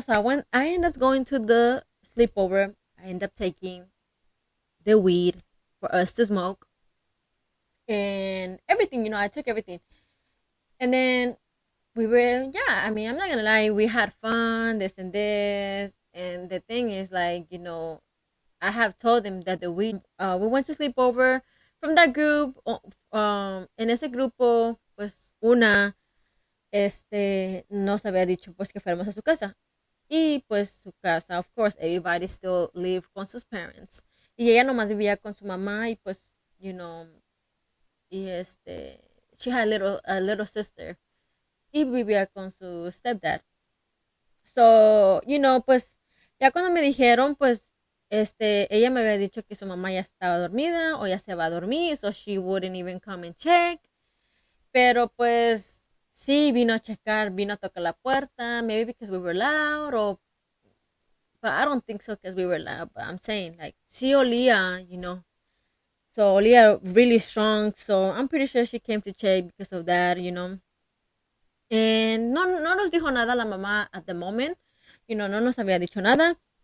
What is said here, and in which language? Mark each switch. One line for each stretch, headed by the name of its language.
English: So I ended up going to the sleepover. I ended up taking the weed for us to smoke and everything, I took everything. And then yeah, I mean, I'm not gonna lie, we had fun, this and this. And the thing is, like, I have told them that we went to sleep over from that group.
Spanish: En ese grupo, pues una, nos había dicho pues que fuéramos a su casa. Y pues su casa,
English: of course, everybody still live
Spanish: con sus
English: parents.
Spanish: Y ella nomás vivía con su mamá y pues, y
English: she had a little sister.
Spanish: Y vivía con su stepdad. So, pues ya cuando me dijeron, pues, ella me había dicho que su mamá ya estaba dormida o ya se va a dormir,
English: so she wouldn't even come and check.
Spanish: Pero pues sí, vino a checar, vino a tocar la puerta,
English: maybe because we were loud, but I don't think so because we were loud, but I'm saying, like,
Spanish: sí olía,
English: so
Spanish: olía
English: really strong, so I'm pretty sure she came to check because of that. And
Spanish: no nos dijo nada la mamá
English: at the moment,
Spanish: no nos había dicho nada.